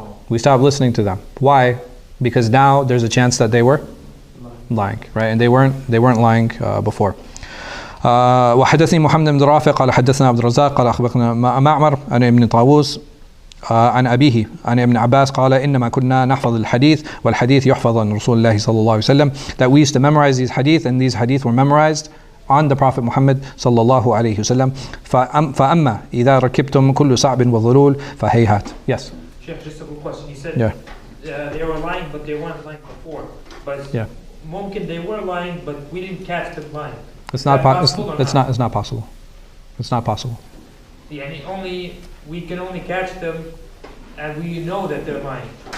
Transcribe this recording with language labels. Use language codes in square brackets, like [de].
[en] We stopped listening to them. Why? Because now there's a chance that they were lying, right? And they weren't lying before. [ar] وحدثني محمد بن رافع قال حدثنا عبد الرزاق قال أخبرنا معمر عن ابن طاووس عن أبيه عن ابن عباس قال إنما كنا نحفظ الحديث والحديث يحفظ عن رسول الله صلى الله عليه وسلم. [en] That we used to memorize these hadith, and these hadith were memorized on the Prophet Muhammad [ar] صلى الله عليه وسلم. فأما إذا ركبتم كل صعب وظلول فهيهات. [en] Yes. Sheikh, just a quick question. You said Yeah. They were lying, but they weren't lying before. But Yeah. mumkin they were lying, but we didn't catch them lying. It's not possible. It's not possible. It's not possible. Yeah, and we can only catch them, and we know that they're lying.